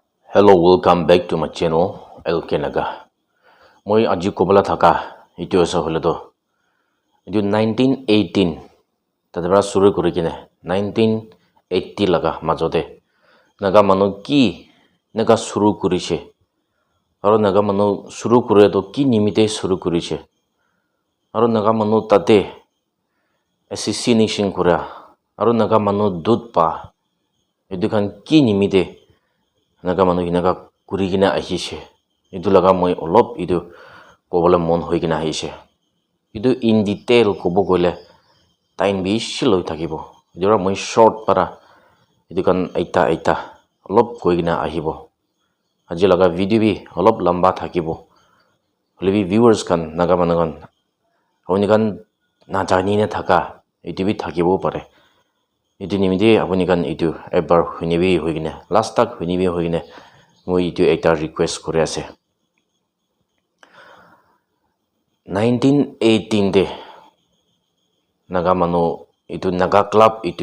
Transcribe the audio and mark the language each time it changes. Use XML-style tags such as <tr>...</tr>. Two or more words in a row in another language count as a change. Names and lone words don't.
<en>Hello, welcome back to my channel, LK Naga.</en> <nag>Moi aji kobala thaka, itu asa hole to. Itu 1918, tadabra suru kurikine, 1980 laga majote. Naga manu ki naga suru kurishe. Aro naga manu suru kure to ki nimite suru kurishe. Aro naga manu tate assassination kura. Aro naga manu dud pa. Itu kan ki nimite naga manu hinaga kurigina ahishe. Itu laga moi olop itu kobala mon hoigina ahishe. Itu</nag> <en>in detail</en> <nag>kobo gole time bishi loi thakibo. Jora moi short para itu kan aita olop koigina ahibo. Aji laga video bi olop lamba thakibo. Holebi viewers kan naga manu kan apuni kan na jani ne thaka itu bi thakibo pare. Itu nimide apuni kan itu ebar hunibi hoigine last tak hunibi hoigine moi itu ekta request kore ase 1918 de naga manu itu naga club itu</nag>